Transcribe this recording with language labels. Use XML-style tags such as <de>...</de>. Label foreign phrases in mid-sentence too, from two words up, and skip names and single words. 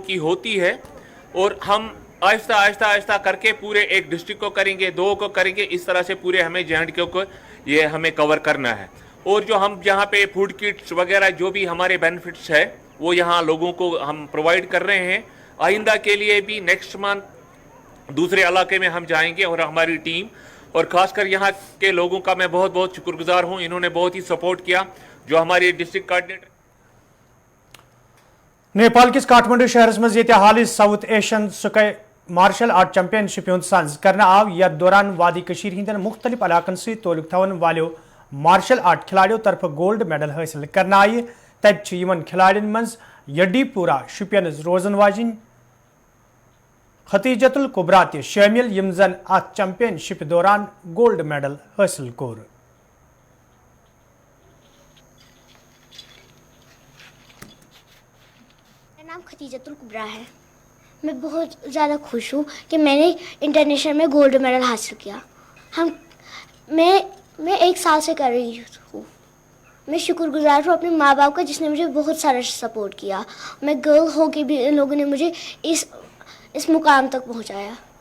<ur>کی ہوتی ہے اور ہم آہستہ آہستہ کر کے پورے ایک ڈسٹرکٹ کو کریں گے 2 کو کریں گے اس طرح سے پورے ہمیں JNK کو یہ ہمیں کور کرنا ہے اور جو ہم یہاں پہ</ur> <en>food kits</en> <ur>وغیرہ جو بھی ہمارے بینیفٹس ہے وہ یہاں لوگوں کو ہم پرووائڈ کر رہے ہیں آئندہ کے لیے بھی</ur> <en>next month</en> <ur>دوسرے علاقے میں ہم جائیں گے اور ہماری ٹیم اور خاص کر یہاں کے لوگوں کا میں بہت بہت شکر گزار ہوں انہوں نے بہت ہی سپورٹ کیا جو ہماری</ur> <en>district coordinator</en> <ks>نیپال کس کاٹمنڈو شہرس مز یہ حالی ساؤتھ ایشین سکائی</ks> <en>martial art</en> <ks>چیمپئن شپ ہند سنز کرنا آو یتھ دوران وادی کشیر ہندین مختلف علاقن سی تعلق تھون والو مارشل آرٹ کھلاڑیوں طرف</ks> <en>gold medal</en> <ks>حاصل کرنا آئی تت کھلاڑین مز یڈی پورہ شپینز روزن واجن ختیجت القبرا تہ شامل یم زن ات چیمپئن شپ دوران</ks> <en>gold medal</en> <ks>حاصل کور</ks> <ur>میرا نام ختیجت القبرا ہے میں بہت زیادہ خوش ہوں کہ میں نے انٹرنیشنل میں</ur> <en>gold medal</en> <ur>حاصل کیا میں 1 سال سے کر رہی ہوں میں شکر گزار ہوں اپنے ماں باپ کا جس نے مجھے بہت سارا سپورٹ کیا میں گرل ہو کے بھی ان لوگوں نے مجھے اس مقام تک پہنچایا</ur>